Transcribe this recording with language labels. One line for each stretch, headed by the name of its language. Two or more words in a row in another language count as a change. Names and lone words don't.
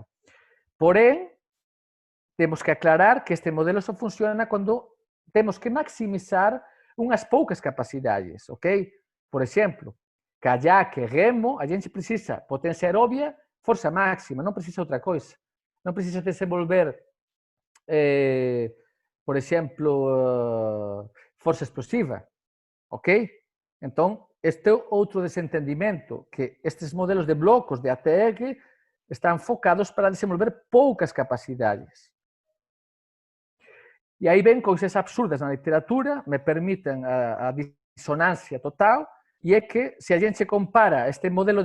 Portuguese: Porém, temos que aclarar que este modelo só funciona quando temos que maximizar umas poucas capacidades, ok? Por exemplo, kayak, remo, a gente precisa potência aeróbia, força máxima, não precisa outra coisa. Não precisa desenvolver, por exemplo, força explosiva. ok?
Galician: Entón, este é outro desentendimento, que estes modelos de blocos de ATR están focados para desenvolver poucas capacidades. E aí ven cousas absurdas na literatura, me permiten a disonancia total, e é que se a gente compara este modelo